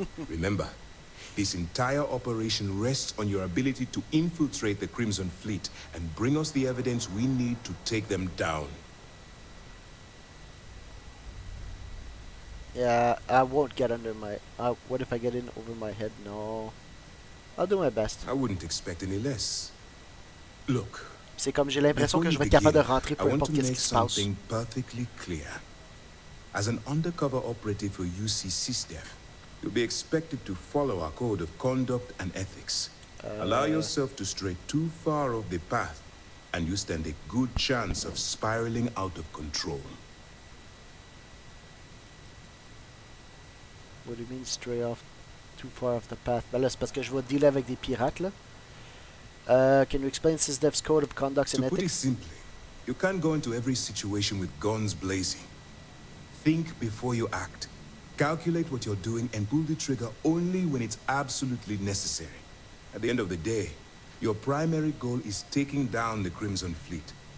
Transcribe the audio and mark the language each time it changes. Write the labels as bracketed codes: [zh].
[en] Remember, this entire operation rests on your ability to infiltrate the Crimson Fleet and bring us the evidence we need to take them down. Yeah, I won't get under my... what if I get in over my head? No. I'll do my best. I wouldn't expect any less. Look. [fr] C'est comme j'ai l'impression que je vais être capable de rentrer peu importe qu'est-ce qui se passe. [en] Something perfectly clear. As an undercover operative for UC SysDef, you'll be expected to follow our code of conduct and ethics. Allow yourself to stray too far off the path, and you stand a good chance of spiraling out of control. What do you mean stray off too far off the path? [fr] Ben là, c'est parce que je vais dealer avec des pirates, là. [en] Can you explain SysDef's code of conduct and ethics? To put it simply, you can't go into every situation with guns blazing. Think before you act. Calculate what you're doing and pull the trigger only when it's absolutely necessary. At the end of the day, your primary goal is taking down the Crimson Fleet.